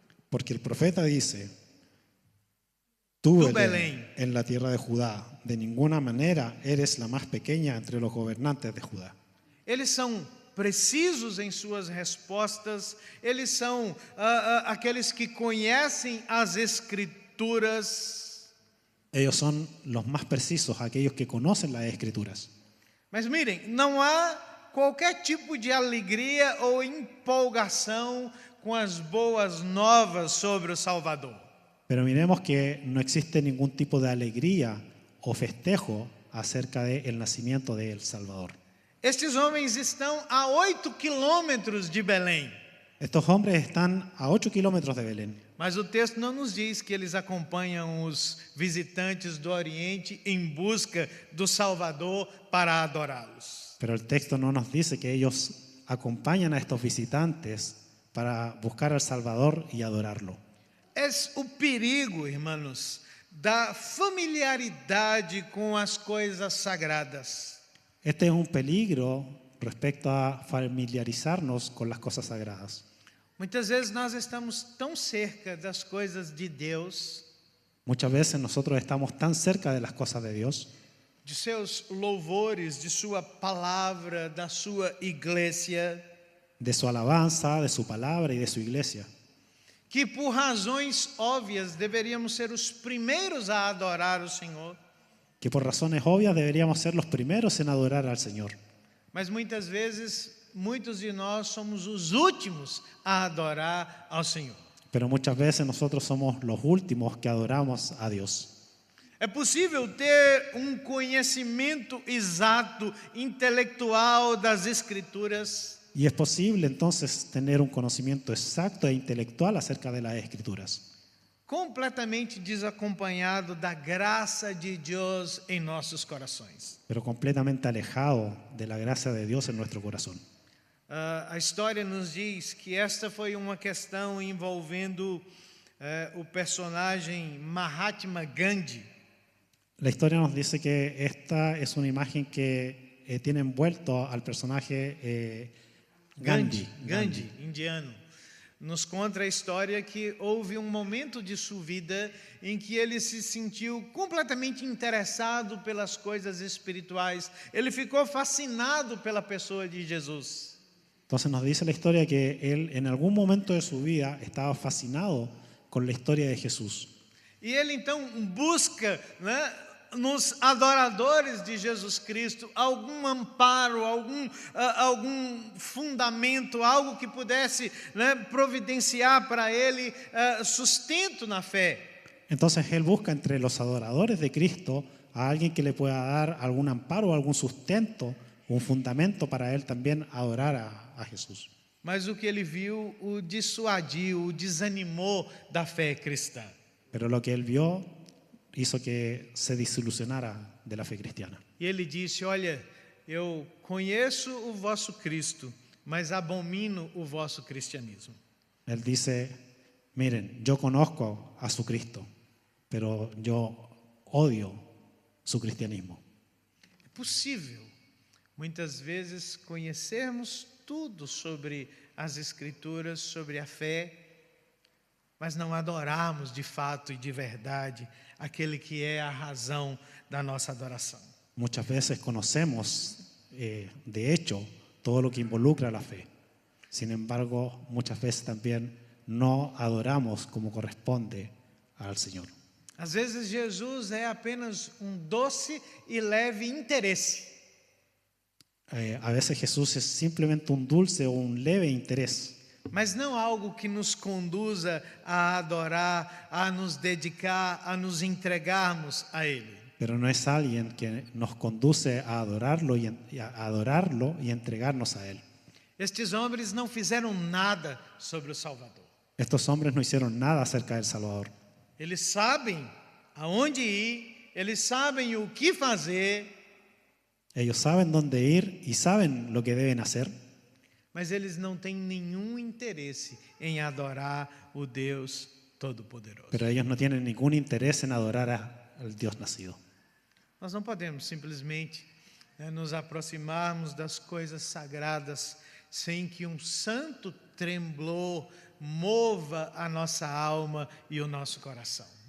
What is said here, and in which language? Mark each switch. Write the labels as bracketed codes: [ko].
[es] Porque el profeta dice, Tú, Tú, Belén, Belén, en la tierra de Judá, de ninguna manera eres la más pequeña entre los gobernantes de Judá. [pt] eles são precisos em suas respostas, eles são aqueles que conhecem as Escrituras. [es] Ellos son los más precisos, aquellos que conocen las Escrituras. [pt] Mas mirem, não há qualquer tipo de alegria ou empolgação com as boas novas sobre o Salvador. [es] Pero miremos que no existe ningún tipo de alegría o festejo acerca del nacimiento de El Salvador. [pt] Estes homens estão a 8 quilômetros de Belém, [es] Estos hombres están a 8 kilómetros de Belén, [pt] mas o texto não nos diz que eles acompanham os visitantes do Oriente em busca do Salvador para adorá-los. [es] pero el texto no nos dice que ellos acompañan a estos visitantes para buscar al Salvador y adorarlo. [pt] É o perigo, irmãos, da familiaridade com as coisas sagradas. [es] Este es un peligro respecto a familiarizarnos con las cosas sagradas. [pt] Muitas vezes nós estamos tão cerca das coisas de Deus, [es] Muchas veces nosotros estamos tan cerca de las cosas de Dios, [pt] de seus louvores, de sua palavra, da sua igreja, [es] de su alabanza, de su palabra y de su iglesia, [pt] que por razões óbvias deveríamos ser os primeiros a adorar o Senhor, [es] que por razones obvias deberíamos ser los primeros en adorar al Señor. [pt] mas muitas vezes muitos de nós somos os últimos a adorar ao Senhor. [es] Pero muchas veces nosotros somos los últimos que adoramos a Dios. [pt] É possível ter conhecimento exato, intelectual das Escrituras, [es] Y es posible entonces tener un conocimiento exacto e intelectual acerca de las Escrituras, [pt] completamente desacompanhado da graça de Deus em nossos corações. [es] pero completamente alejado de la gracia de Dios en nuestro corazón. [pt] A história nos diz que esta foi uma questão envolvendo o personagem Mahatma Gandhi. [es] La historia nos dice que esta es una imagen que tiene envuelto al personaje Gandhi. [pt] Gandhi, indiano. Nos conta a história que houve um momento de sua vida em que ele se sentiu completamente interessado pelas coisas espirituais. Ele ficou fascinado pela pessoa de Jesus. [es] Entonces nos dice la historia que él en algún momento de su vida estaba fascinado con la historia de Jesús. [pt] E ele então busca, nos adoradores de Jesus Cristo algum amparo, algum fundamento, algo que pudesse providenciar para ele sustento na fé. [es] Entonces él busca entre los adoradores de Cristo a alguien que le pueda dar algún amparo, algún sustento, un fundamento para él también adorar a Jesús. [pt] Mas o que ele viu o dissuadiu, o desanimou da fé cristã. [es] Pero lo que él vio hizo que se desilusionara de la fe cristiana. [pt] E ele disse: olha, eu conheço o vosso Cristo, mas abomino o vosso cristianismo. [es] Él dice, miren, yo conozco a su Cristo, pero yo odio su cristianismo. [pt] É possível, muitas vezes, conhecermos tudo sobre as Escrituras, sobre a fé, mas não adorarmos de fato e de verdade aquele que é a razão da nossa adoração. [es] Muchas veces conocemos, de hecho, todo lo que involucra la fe. Sin embargo, muchas veces también no adoramos como corresponde al Señor. [pt] Às vezes Jesus é apenas doce e leve interesse. [es] A veces Jesús es simplemente un dulce o un leve interés, [pt] mas não algo que nos conduza a adorar, a nos dedicar, a nos entregarmos a Ele. [es] pero no es alguien que nos conduce a adorarlo y entregarnos a Él. [pt] Estes homens não fizeram nada sobre o Salvador. [es] Estos hombres no hicieron nada acerca del Salvador. [pt] Eles sabem aonde ir, eles sabem o que fazer, [es] Ellos saben dónde ir y saben lo que deben hacer, [pt] mas eles não têm nenhum interesse em adorar o Deus Todo-Poderoso. [es] pero ellos no tienen ningún interés en adorar al Dios nacido. [pt] Nós não podemos simplesmente nos aproximarmos das coisas sagradas sem que santo tremblor mova a nossa alma e o nosso coração.